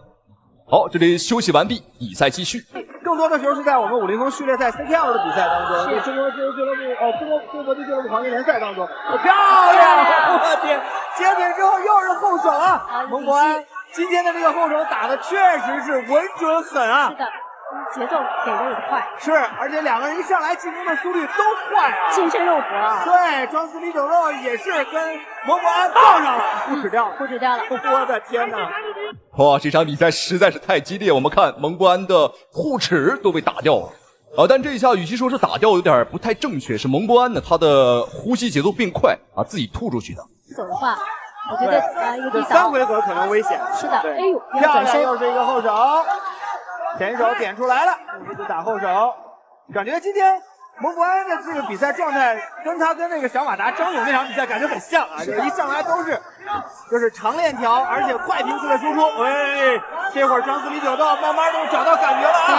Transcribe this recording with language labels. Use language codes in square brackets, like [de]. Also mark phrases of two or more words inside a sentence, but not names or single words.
[zh] 好，這裡休息完畢，比賽繼續。更多的時候是在我們50序列賽 CPL 的比賽當中，中国自由俱樂部中国搏擊俱樂部黄金聯賽當中，漂亮！我天，接點之後又是後手啊！蒙博安今天的這個後手打的確實是穩準狠啊！是的。節奏給的也快，是，而且2個人一上來進攻的速率都快啊，近身肉搏啊。對，裝死李九肉也是跟蒙博安撞上了，互指掉了。我的天哪！哇，這場比賽實在是太激烈，我們看蒙博安的護齒都被打掉了。但這一下與其說是打掉有點不太正確，是蒙博安呢他的呼吸節奏變快啊，自己吐出去的。走的話，我覺得一個這3回合可能危險。是的，哎呦，漂亮，又是一個後手。前手點出來了，就打後手，感覺今天蒙博安的這個比賽狀態跟他跟那個小馬達張勇那場比賽感覺很像啊，就是一上來都是就是長鏈條，而且快頻次的輸出。喂，這會兒張斯里九道慢慢都找到感覺了啊！